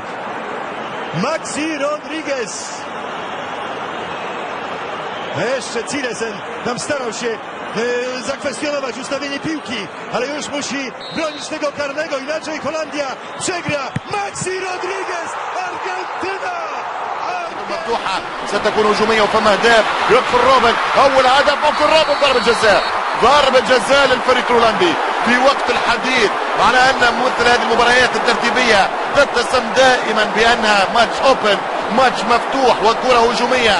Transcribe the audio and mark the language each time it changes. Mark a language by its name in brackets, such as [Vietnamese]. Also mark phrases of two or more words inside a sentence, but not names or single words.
[Polish] Maxi Rodriguez. A jeszcze Silesen tam starał się zakwestionować ustawienie piłki, ale już musi bronić tego karnego, inaczej Holandia przegra. Maxi Rodriguez, Argentyna! [Arabic] مفتوحة ستكون هجومية وفما أهداف. يدخل روبن، أول هدف ممكن روبن، ضربة جزاء، ضربة جزاء للفريق الهولندي في وقت الحديث، على أن مثل هذه المباريات الترتيبية تتسم دائما بأنها [English] match open, [Arabic] ماتش مفتوح وكرة هجومية.